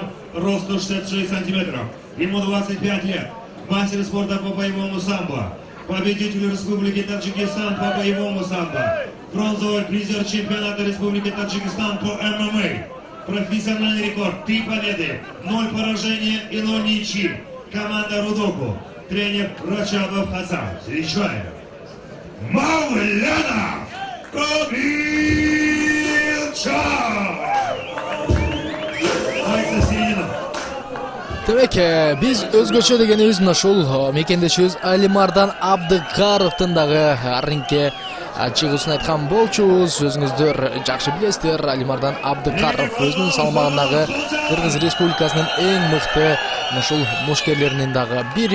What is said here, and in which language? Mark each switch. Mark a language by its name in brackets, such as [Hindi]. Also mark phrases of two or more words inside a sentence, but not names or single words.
[Russian] росту 66 сантиметров, ему 25 лет, мастер спорта по боевому самбо, победитель Республики Таджикистан по боевому самбо, бронзовый призер чемпионата Республики Таджикистан по ММА, профессиональный рекорд 3 победы, 0 поражения и 0 ничьи, команда Рудоку, тренер Рачабов Хасан. Встречаем Мавлянов Кобилчан. Aysa seriyini. [Kyrgyz] Демек биз өзгөчө дегенибиз мына ушул мекендешибиз Алимардан Абдыкаровдун дагы рингге чыгуусун айткан болчубуз. Өзүңүздөр жакшы билесиздер, Алимардан Абдыкаров өзүнүн салмагындагы Кыргыз Республикасынын эң мыкты ушул мушкерлеринин дагы бири.